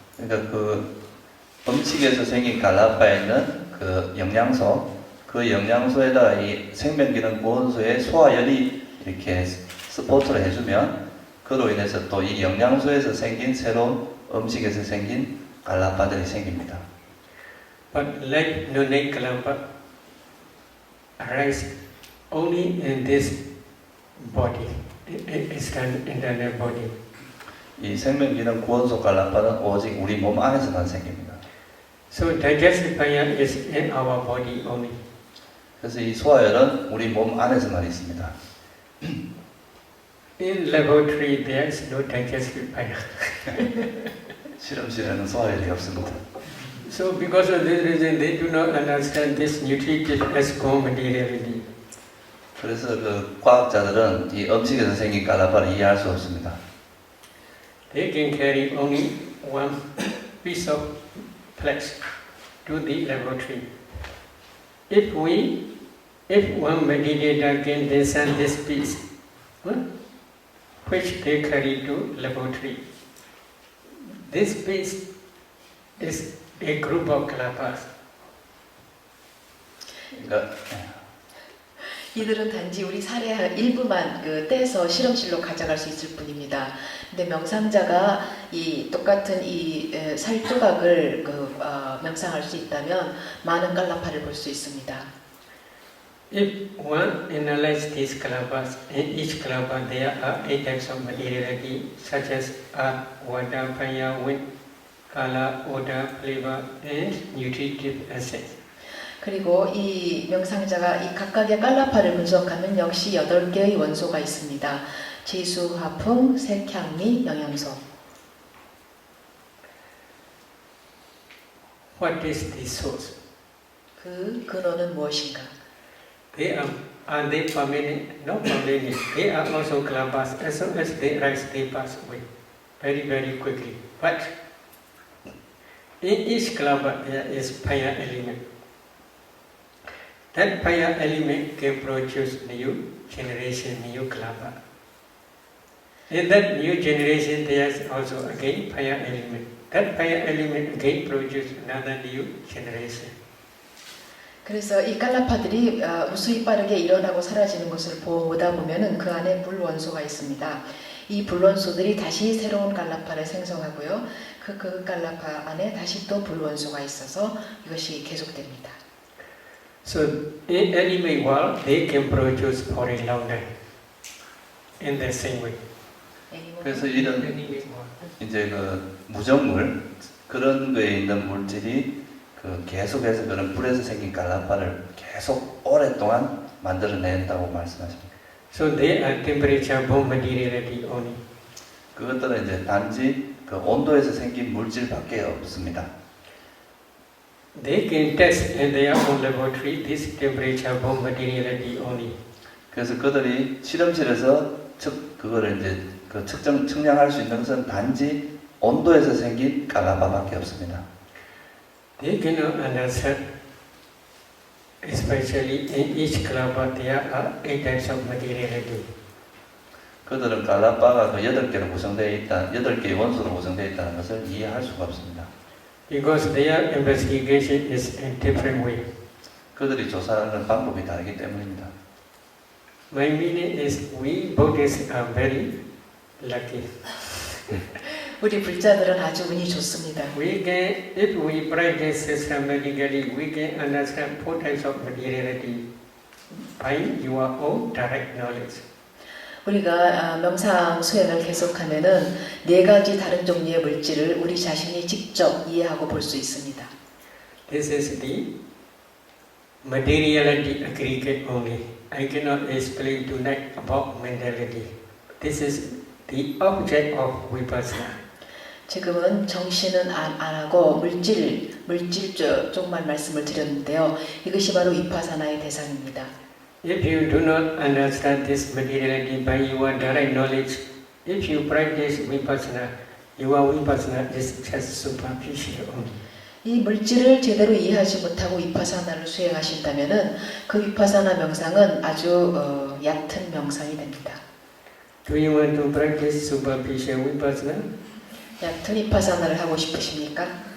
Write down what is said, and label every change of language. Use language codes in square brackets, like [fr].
[ko] 그러니까 그 음식에서 생긴 갈라파에 있는 그 영양소, 그 영양소에다가 이 생명기능 구원소의 소화열이 이렇게 서포트를 해주면 그로 인해서 또 이 영양소에서 생긴 새로운 음식에서 생긴 갈라파들이 생깁니다. [en] But life-donate kalapa arise only in this body, internal body. [ko] 이 생명기능 구원소 갈라파는 오직 우리 몸 안에서만 생깁니다. [en] So digestive fire is in our body only. [ko] 그래서 이 소화열은 우리 몸 안에서만 있습니다. [en] In laboratory there is no digestive fire. [ko] 실험실에는 소화열이 없습니다. [en] So because of this reason they do not understand this nutritive as co-materiality. [ko] 그래서 그 과학자들은 이 음식에서 생긴 갈라파를 이해할 수 없습니다. [en] They can carry only one piece of flesh to the laboratory. If one meditator can discern this piece, which they carry to laboratory, this piece is a group of kalapas. [ko] 그러니까 이들은 단지 우리 사례 일부만 떼서 실험실로 가져갈 수 있을 뿐입니다. 근데 명상자가 이 똑같은 이 살조각을 명상할 수 있다면 많은 깔라파를 볼 수 있습니다. [en] If one analyzes these kalapas, in each kalapa there are 8 types of materiality such as earth, water, fire, wind, color, odor, flavor, and nutritive essence. [ko] 그리고 이 명상자가 이 각각의 깔라파를 분석하면 역시 8개의 원소가 있습니다. 지수, 화풍, 색, 향미, 영양소. [en] What is the source? [ko] 그 근원은 무엇인가? [en] Are they permanent? No permanent. They are also kalapas. As soon as they rise, they pass away very, very quickly. But in each kalapa there is fire element. That fire element can produce new generation, new kalapa. In that new generation there is also again fire element. That fire element again produces another new generation. [ko] 그래서 이 깔라파들이 무수히 빠르게 일어나고 사라지는 것을 보다 보면은 그 안에 불원소가 있습니다. 이 불원소들이 다시 새로운 깔라파를 생성하고요. 그 깔라파 안에 다시 또 불원소가 있어서 이것이 계속됩니다. [en] So in animal world they can produce for a long time. In the same way. Anyone? [ko] 그래서 이런 이제 그 무정물 그런 거에 있는 물질이 그 계속해서 그런 불에서 생긴 갈라파를 계속 오랫동안 만들어낸다고 말씀하십니다. [en] So they are temperature bound materiality only. [ko] 그것들은 이제 단지 그 온도에서 생긴 물질밖에 없습니다. [en] They can test in their own laboratory this temperature bound materiality only. [ko] 그래서 그들이 실험실에서 그거를 이제 그 측량할 수 있는 것은 단지 온도에서 생긴 갈라파밖에 없습니다. [en] They cannot understand, especially in each kalapa there are 8 types of materiality. [ko] 그들은 갈라파가 그 8개로 구성되어 있다, 8개의 원소로 구성되어 있다는 것을 이해할 수가 없습니다. [en] Because their investigation is in different way. [ko] 그들이 조사하는 방법이 다르기 때문입니다. [en] My meaning is we Buddhists are very lucky. [ko] 우리 불자들은 아주 운이 좋습니다. [en] We can, if we practice systematically, we can understand 4 types of materiality by your own direct knowledge. [ko] 우리가 명상 수행을 계속하면은 4가지 다른 종류의 물질을 우리 자신이 직접 이해하고 볼 수 있습니다. [en] This is the materiality aggregate only. I cannot explain tonight about mentality. This is the object of vipassana. [ko] 지금은 정신은 안 하고 물질 쪽만 말씀을 드렸는데요. 이것이 바로 위파사나의 대상입니다. [en] If you do not understand this materiality by your direct knowledge, if you practice vipassana, your vipassana is just superficial only. [ko] 이 물질을 제대로 이해하지 못하고 위파사나를 수행하신다면은 그 위파사나 명상은 아주 얕은 명상이 됩니다. [en] Do you want to practice superficial vipassana? [ko] 얕은 위파사나를 하고 싶으십니까?